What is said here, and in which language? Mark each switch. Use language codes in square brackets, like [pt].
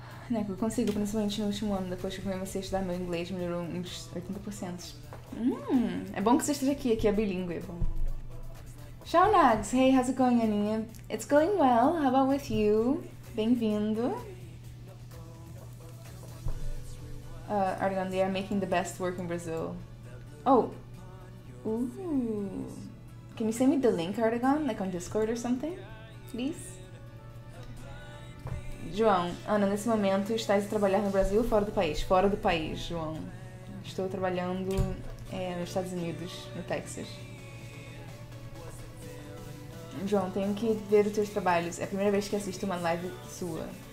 [pt] Né, eu consigo, principalmente no último ano, depois que eu comecei a estudar meu inglês, melhorou uns 80%. É bom que você esteja aqui é bilíngue, é bom. [en] Ciao Nags, hey, how's it going, Aninha? It's going well, how about with you? [pt] Bem-vindo. [en] Argon, they are making the best work in Brazil. Oh! Ooh! Can you send me the link, Argon? Like on Discord or something? Please? [pt] João, Ana, nesse momento estás a trabalhar no Brasil ou fora do país? Fora do país, João. Estou trabalhando nos Estados Unidos, no Texas. João, tenho que ver os teus trabalhos. É a primeira vez que assisto uma live sua.